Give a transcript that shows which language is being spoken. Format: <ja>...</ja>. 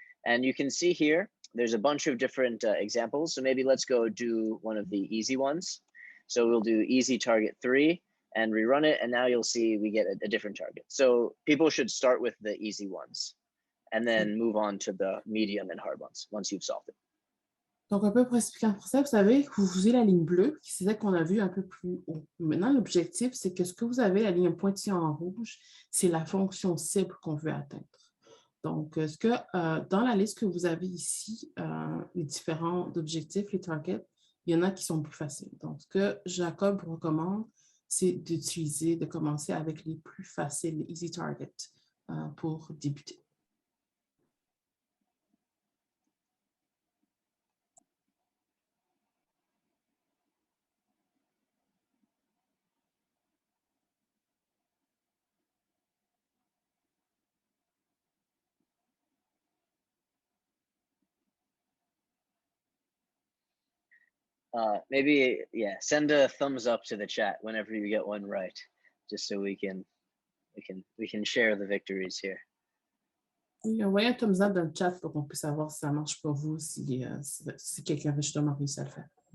<en>And you can see here, there's a bunch of different examples. So maybe let's go do one of the easy ones. So we'll do easy target 3 and rerun it. And now you'll see we get a different target. So people should start with the easy ones and then move on to the medium and hard ones once you've solved it.</en> <fr>Donc, un peu pour expliquer en français, vous savez que vous usez la ligne bleue, c'est celle qu'on a vue un peu plus haut. Maintenant, l'objectif, c'est que ce que vous avez, la ligne pointillée en rouge, c'est la fonction cible qu'on veut atteindre. Donc, dans la liste que vous avez ici, les différents objectifs, les targets, il y en a qui sont plus faciles. Donc, ce que Jacob recommande, c'est de commencer avec les plus faciles, les</fr> <en>easy targets,</en> <fr>pour débuter.</fr> <en>Maybe, yeah, send a thumbs up to the chat whenever you get one right, just so we can share the victories here.</en> <fr>Oui, envoyez un</fr> <en>thumbs up</en> <fr>dans le chat pour qu'on puisse savoir si ça marche pour vous, si quelqu'un a justement réussi à le faire.</fr>